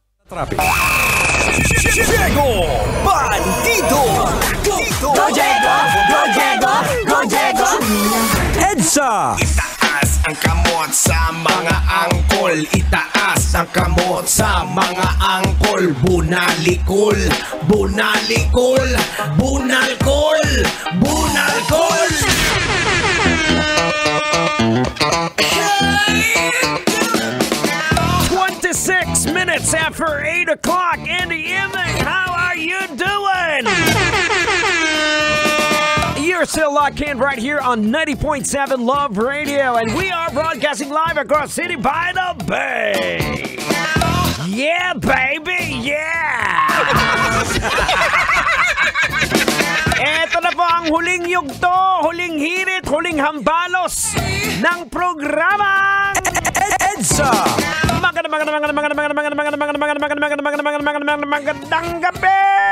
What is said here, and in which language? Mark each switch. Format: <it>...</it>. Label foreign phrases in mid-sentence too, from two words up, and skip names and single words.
<en>Traffic. Diego Bandido. Go Diego! Go Diego! Go Diego! EDSA.</en> <ceb>Itaas ang kamot sa mga angkol. Itaas ang kamot sa mga angkol. Bunalikol, bunalikol, bunalkol, bunalkol.</ceb> <en>26 minutes after 8 o'clock in the evening. How are you doing? You're still locked in right here on 90.7 Love Radio, and we are broadcasting live across City by the Bay. Yeah, baby, yeah!</en> <tl>Eto na po ang huling yugto, huling hirit, huling hambalos ng programa EDSA. Magandang gabi!</tl>